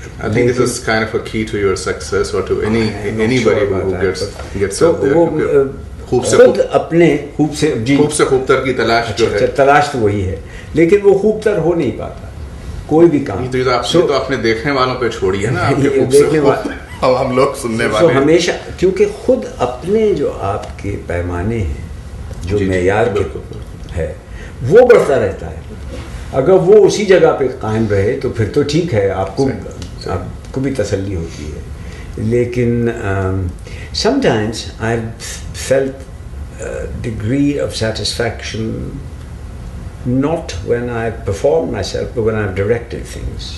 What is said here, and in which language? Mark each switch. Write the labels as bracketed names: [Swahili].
[English] I think this is kind of a key to your success or to anybody who gets out there. [Urdu] خود اپنے خوب سے خوبتر کی تلاش جو ہے, تلاش تو وہی ہے, لیکن وہ خوبتر ہو نہیں پاتا کوئی بھی کام. تو اپنے دیکھنے والوں پہ چھوڑی ہے نا, دیکھنے والے ہم لوگ سننے والے ہمیشہ, کیونکہ خود اپنے جو آپ کے پیمانے ہیں, جو معیار ہے وہ بڑھتا رہتا ہے. اگر وہ اسی جگہ پہ قائم رہے تو پھر تو ٹھیک ہے, آپ کو بھی تسلی ہوتی ہے. [English] لیکن sometimes I've felt a degree of satisfaction not when I've performed myself but when I've directed things.